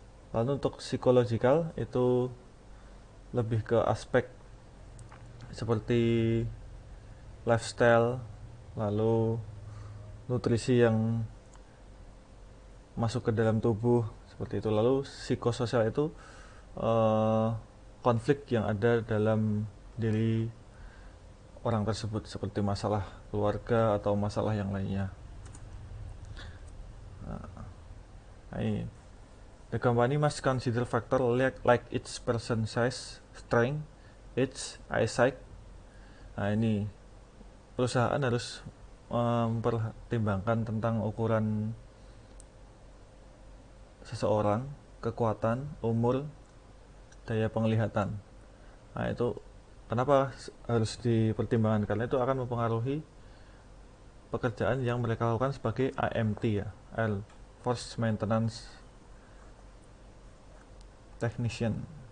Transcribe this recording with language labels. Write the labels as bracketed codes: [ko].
[id] Lalu untuk psikologikal itu lebih ke aspek seperti lifestyle, lalu nutrisi yang masuk ke dalam tubuh seperti itu. Lalu psikososial itu eh, konflik yang ada dalam diri orang tersebut seperti masalah keluarga atau masalah yang lainnya. Nah, ini [en] the company must consider factor like its person size, strength, age, eyesight. [id] Nah, ini perusahaan harus mempertimbangkan tentang ukuran seseorang, kekuatan, umur, daya penglihatan. Nah, itu kenapa harus dipertimbangkan? Karena itu akan mempengaruhi pekerjaan yang mereka lakukan sebagai AMT ya, Air Force Maintenance Technician.